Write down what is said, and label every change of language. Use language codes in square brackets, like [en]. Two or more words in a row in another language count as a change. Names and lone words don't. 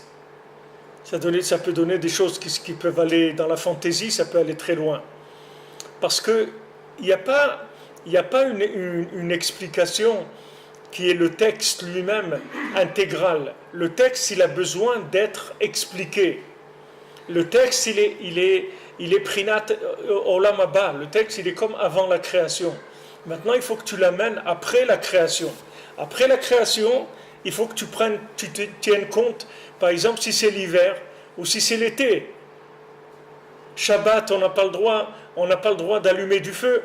[fr] Ça peut donner des choses qui peuvent aller dans la fantaisie, ça peut aller très loin. Parce qu'il n'y a pas une explication qui est le texte lui-même intégral. Le texte, il a besoin d'être expliqué. Le texte, il est prinat [he] עולם הבא. [fr] Le texte, il est comme avant la création. Maintenant, il faut que tu l'amènes après la création. Après la création, il faut que tu tiennes compte, par exemple, si c'est l'hiver ou si c'est l'été. Shabbat, on n'a pas le droit d'allumer du feu.